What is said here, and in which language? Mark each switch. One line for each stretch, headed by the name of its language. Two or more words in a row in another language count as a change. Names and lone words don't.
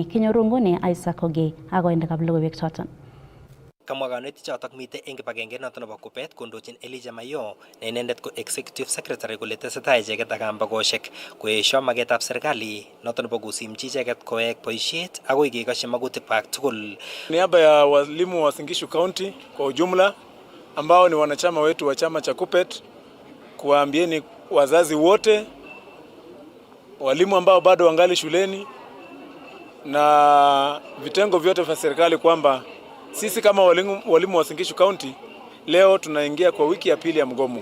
Kalenjin: Kinyoru nguni Isaac Ogei akoindekab logoiwek choton. Kamwa kanetik chotok mitei eng kibagenge noton nebo Kupet kondochin Elijah Mayo ne inendet ko
English: executive secretary
Kalenjin: kole tesetai icheket ak kambagoshek koesho magetab serikali noton nebo kusimchi icheket kowek boishet akoi kekasyi magutikwak tugul.
Swahili: Niaba ya walimu wa Uasin Gishu County kwa ujumla ambao ni wanachama wetu wa chama cha Kupet, kuwaambieni wazazi wote, walimu ambao bado wangali shuleni na vitengo vyote vya serikali kwamba sisi kama walimu wa Uasin Gishu County leo tunaingia kwa wiki ya pili ya mgomo.